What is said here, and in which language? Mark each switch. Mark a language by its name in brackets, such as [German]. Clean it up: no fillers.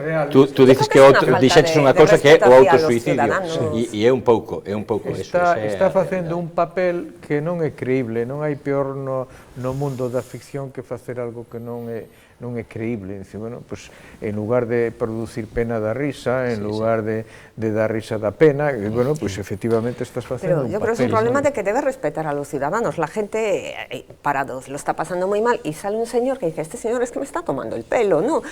[Galician] Tú dices que dixetes unha cousa que é o autosuicidio, e é un pouco eso. Está facendo un papel que non é creíble, non hai peor no no mundo da ficción que facer algo que non é creíble. Dice, bueno, pues, en lugar de producir pena da risa, en lugar de dar risa da pena, bueno, pues efectivamente estás facendo un papel. [Spanish] Pero yo creo que es un problema de que debes respetar a los ciudadanos. La gente parados lo está pasando muy mal y sale un señor que dice, este señor es que me está tomando el pelo, ¿no?